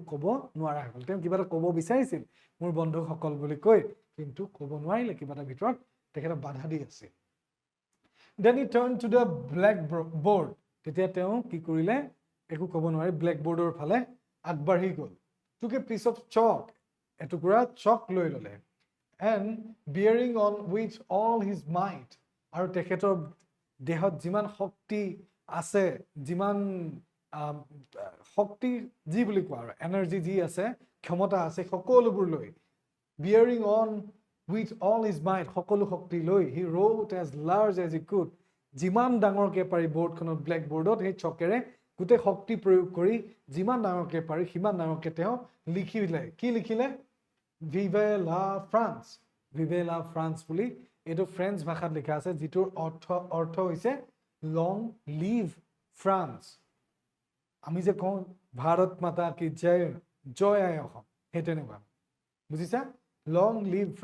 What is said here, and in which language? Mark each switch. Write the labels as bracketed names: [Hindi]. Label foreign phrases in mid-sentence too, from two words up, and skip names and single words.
[Assamese] ক'ব নোৱাৰা হৈ গ'ল তেওঁ কিবা এটা ক'ব বিচাৰিছিল মোৰ বন্ধুসকল বুলি কৈ কিন্তু ক'ব নোৱাৰিলে কিবা এটা ভিতৰত তেখেতক বাধা দি আছিল [English] then he turn to the black board [Assamese] তেতিয়া তেওঁ কি কৰিলে একো ক'ব নোৱাৰি ব্লেক বৰ্ডৰ ফালে আগবাঢ়ি গ'ল [English] took a piece of chalk [Assamese] এটুকুৰা চক লৈ ল'লে [English] and bearing on with all his might [Assamese] আৰু তেখেতৰ দেহত যিমান শক্তি আছে যিমান শক্তি যি বুলি কোৱা আৰু এনাৰ্জি যি আছে ক্ষমতা আছে সকলোবোৰ লৈ [English] bearing on with all his might [Assamese] সকলো শক্তি লৈ [English] he wrote as large as he could [Assamese] যিমান ডাঙৰকৈ পাৰি বৰ্ডখনত ব্লেক বৰ্ডত সেই চকেৰে গোটেই শক্তি প্ৰয়োগ কৰি যিমান ডাঙৰকৈ পাৰি সিমান ডাঙৰকৈ তেওঁ লিখিলে কি লিখিলে [French] vive la [Assamese] ফ্ৰান্স বুলি এইটো ফ্ৰেঞ্চ ভাষাত লিখা আছে যিটোৰ অৰ্থ হৈছে [English] long live France [Assamese] আমি যে কওঁ [Hindi] भारत माता की जय [Assamese] আই অসম সেই তেনেকুৱা বুজিছা [English] long live